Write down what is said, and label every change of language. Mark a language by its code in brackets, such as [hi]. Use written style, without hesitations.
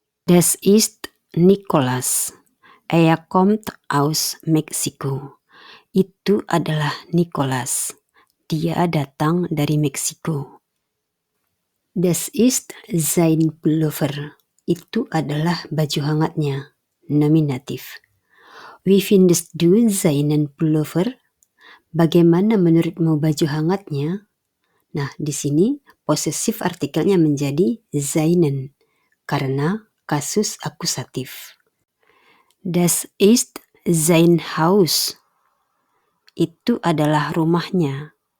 [de] Das ist Nicholas. Er kommt aus Meksiko. [id] Itu adalah Nicholas. Dia datang dari Meksiko. [de] Das ist sein Pullover. [id] Itu adalah baju hangatnya. [de] Nominatif. Wie findest du seinen Pullover? [id] Bagaimana menurutmu baju hangatnya? Nah, di sini posesif artikelnya menjadi seinen karena kasus akusatif. [de] Das ist sein Haus. [id] Itu adalah rumahnya.